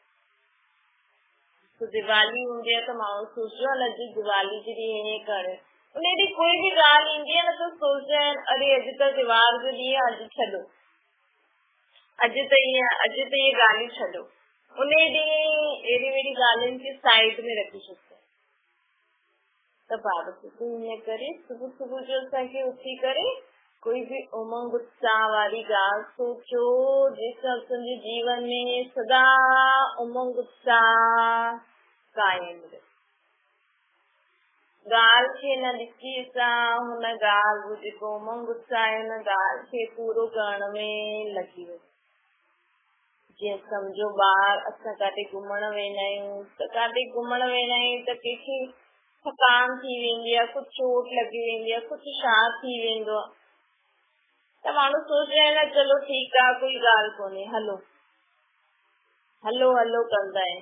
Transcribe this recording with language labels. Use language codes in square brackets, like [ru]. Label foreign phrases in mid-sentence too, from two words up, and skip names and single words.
[sd] दिवाली हूंदी आहे त माण्हू सोचो आहे अॼु दिवाली जे ॾींहुं ईअं करे, उन ॾींहुं कोई बि ॻाल्हि ईंदी आहे न त सोचदा आहिनि अरे अॼु त त्योहार जो ॾींहुं आहे, अॼु छॾो, अॼु त इहे ॻाल्हियूं छॾो। उन ॾींहुं अहिड़ी अहिड़ी ॻाल्हियुनि खे साइड में रखी छॾियो। त बाबा ईअं करे सुबुह सुबुह जो असांखे उथी करे कोई भी उमंग उत्साह वारी ॻाल्हि सोचो, जंहिंसां असांजे जीवन में सदा उमंग उत्साह कायम रहे। ॻाल्हि खे न ॾिसी असां हुन ॻाल्हि जो जेको उमंग उत्साह आहे हुन ॻाल्हि खे पूरो करण में लॻी वञो। जीअं सम्झो ॿार असां काथे घुमण वेंदा आहियूं त कंहिंखे थकान थी वेंदी आहे, कुझु चोट लॻी वेंदी आहे, कुझु छा थी वेंदो आहे, त माण्हू सोचदा आहिनि चलो ठीकु आहे कोई ॻाल्हि कोन्हे, हलो हलो हलो कंदा आहिनि।